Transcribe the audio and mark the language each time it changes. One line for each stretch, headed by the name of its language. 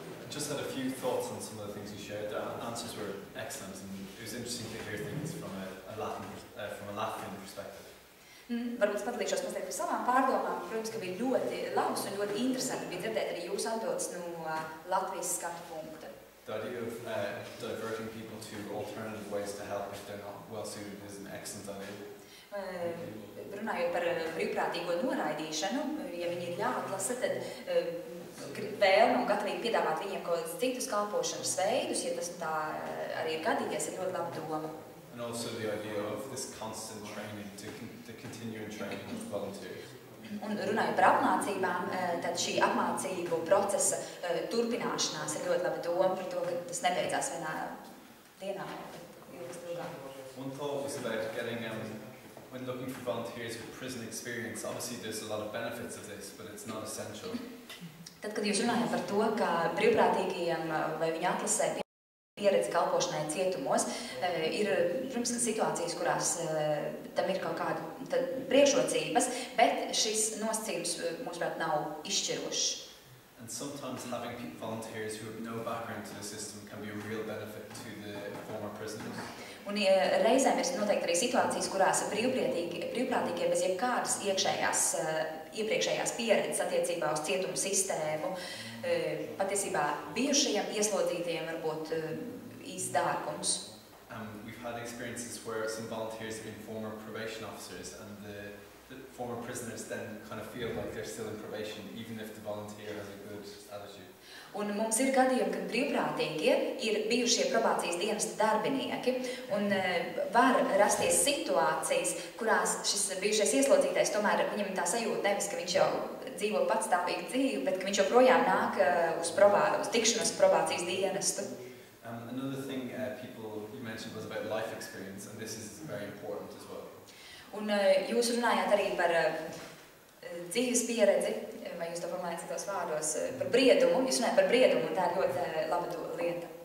English: Just had a few thoughts on some of the things you shared. The answers were excellent, and it was interesting to hear things from a Latvian perspective.
Latvian: Varbūt padalīšos mazliet par savām pārdomām. Protams, ka bija ļoti labs un ļoti interesanti bija dzirdēt arī jūsu atbildes no Latvijas skatu punkta.
English: The idea of diverting people to alternative ways to help if they're not well suited is an excellent idea.
Latvian: Runājot par brīvprātīgo noraidīšanu, ja viņi ir jāatlasa, tad vēlme un gatavība piedāvāt viņiem kaut kādus citus kalpošanas veidus, ja tas tā arī ir gadījies, ir ļoti laba doma.
English: And also the idea of this constant training, to continue training of volunteers.
Latvian: Un runājot par apmācībām, tad šī apmācību procesa turpināšanās ir ļoti laba doma par to, ka tas nebeidzās vienā dienā, bet ilgas ilgāk.
English: One thought was about getting, when looking for volunteers with prison experience, obviously there's a lot of benefits of this, but it's not essential.
Latvian: Tad, kad jūs runājat par to, ka brīvprātīgajiem vai viņa atlasē pieredze kalpošanai cietumos, ir, protams, situācijas, kurās tam ir kaut kāda priekšrocības, bet šis nosacījums, mūsuprāt, nav izšķirošs.
English: And sometimes having volunteers who have no background to the system can be a real benefit to the former prisoners.
Latvian: Un reizēm ir noteikti arī situācijas, kurās brīvprātīgie bez jebkādas iepriekšējās pieredzes attiecībā uz cietumu sistēmu, patiesībā bijušajiem ieslodzītajiem var būt īsts dārgums.
English: We've had experiences where some volunteers have been former probation officers, and the former prisoners then kind of feel like they're still in probation, even if the volunteer has a good attitude.
Latvian: Un mums ir gadījumi, kad brīvprātīgie ir bijušie probācijas dienesta darbinieki, un var rasties situācijas, kurās šis bijušais ieslodzītais tomēr viņam ir tā sajūta nevis, ka viņš jau dzīvo patstāvīgu dzīvi, bet ka viņš joprojām nāk uz tikšanos probācijas dienestu.
English: Another thing you mentioned was about life experience, and this is very important as well.
Latvian: Un jūs runājāt arī par dzīves pieredzi, vai jūs to formulējat citos vārdos, par briedumu. Jūs runājat par briedumu, un tā ir ļoti laba lieta.